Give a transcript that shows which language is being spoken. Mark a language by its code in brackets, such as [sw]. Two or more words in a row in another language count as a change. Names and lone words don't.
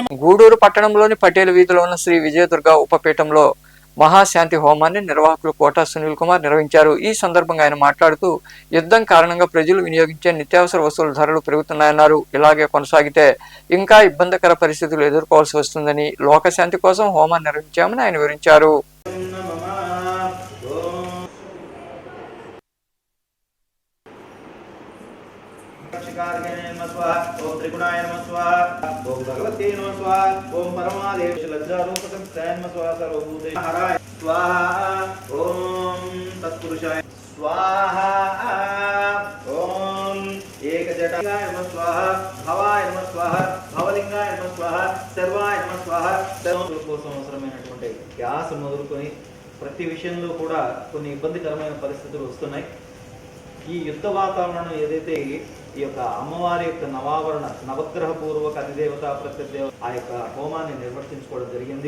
[te] గూడూరు పట్టణంలోని పటేల్ వీధిలో ఉన్న శ్రీ విజయదుర్గ ఉపపీఠంలో మహాశాంతి హోమాన్ని నిర్వాహకులు కోటా సునీల్ కుమార్ నిర్వహించారు. ఈ సందర్భంగా ఆయన మాట్లాడుతూ యుద్ధం కారణంగా ప్రజలు వినియోగించే నిత్యావసర వస్తువుల ధరలు పెరుగుతున్నాయన్నారు. ఇలాగే కొనసాగితే ఇంకా ఇబ్బందికర పరిస్థితులు ఎదుర్కోవాల్సి వస్తుందని, లోకశాంతి కోసం హోమాన్ని నిర్వహించామని ఆయన వివరించారు. [sa] ओम त्रिगुणाय नमः स्वाहा ओम भगवते नमः स्वाहा ओम परमादेव लज्जारूपकं त्रयं नमः स्वाहा सर्वभूते हराय स्वाहा ओम तत्पुरुषाय स्वाहा ओम एकजटाय नमः स्वाहा भवाय नमः स्वाहा भवलिंगाय नमः स्वाहा सर्वाय नमः स्वाहा सर्वों [te] కోసం అవసరమైనటువంటి గ్యాస్ మొదలుకొని ప్రతి విషయంలో కూడా కొన్ని ఇబ్బందికరమైన పరిస్థితులు వస్తున్నాయి. ఈ యుద్ధ వాతావరణం ఏదైతే ఈ యొక్క అమ్మవారి యొక్క నవగ్రహ పూర్వక అధిదేవత ప్రత్యదేవత ఆ యొక్క హోమాన్ని నిర్వర్తించుకోవడం జరిగింది.